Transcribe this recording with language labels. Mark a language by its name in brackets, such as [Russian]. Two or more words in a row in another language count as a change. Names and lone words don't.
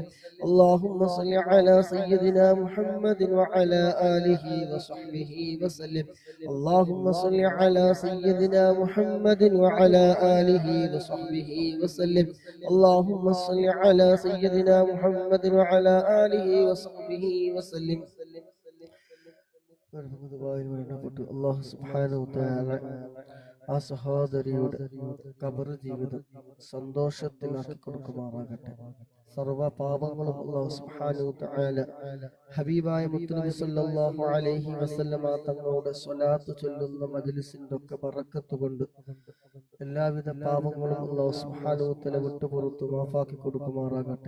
[Arabic] اللهم صل على سيدنا محمد وعلى آله وصحبه وسلم. اللهم صل على سيدنا محمد وعلى آله وصحبه وسلم. اللهم صل على سيدنا محمد وعلى آله وصحبه وسلم. الله سبحانه وتعالى [Malayalam] ആ സഹോദരിയുടെ ഖബർ ജീവിതം സന്തോഷത്തിലാക്കി കൊടുക്കുമാറാകട്ടെ. സർവ പാപങ്ങളും [Arabic] الله سبحانه وتعالى [Malayalam] ഹബീബായ മുത്തുനബി [Arabic] صلى الله عليه وسلم [Malayalam] തങ്ങളുടെ സ്വലാത്ത് ചൊല്ലുന്ന മജ്ലിസിന്റെ ഒക്കെ ബറക്കത്ത് കൊണ്ട് എല്ലാവിധ പാപങ്ങളും [Arabic] الله سبحانه وتعالى [Malayalam] വിട്ടുപുറത്തു മാഫാക്കി കൊടുക്കുമാറാകട്ടെ.